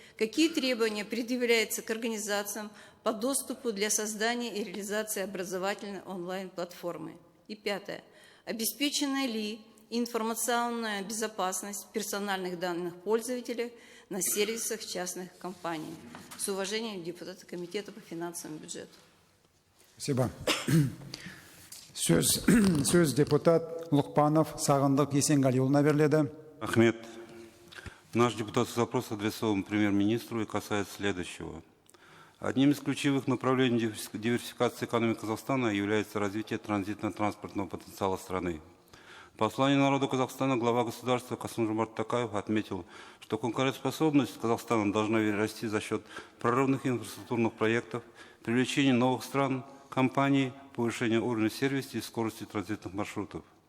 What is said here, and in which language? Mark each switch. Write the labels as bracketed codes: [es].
[ru] Какие требования предъявляются к организациям по доступу для создания и реализации образовательной онлайн-платформы? И пятое. Обеспечена ли информационная безопасность персональных данных пользователей на сервисах частных компаний? С уважением, депутаты Комитета по финансовому бюджету. Спасибо. [kk] Сөз депутат Лукпанов Сағындық Есенғалиұлына беріледі. Ахмед. [ru] Наш депутатский запрос адресован премьер-министру и касается следующего. Одним из ключевых направлений диверсификации экономики Казахстана является развитие транзитно-транспортного потенциала страны. В послании народу Казахстана глава государства Касым-Жомарт Токаев отметил, что конкурентоспособность Казахстана должна расти за счет прорывных инфраструктурных проектов, привлечения новых стран, компаний, повышения уровня сервиса и скорости транзитных маршрутов.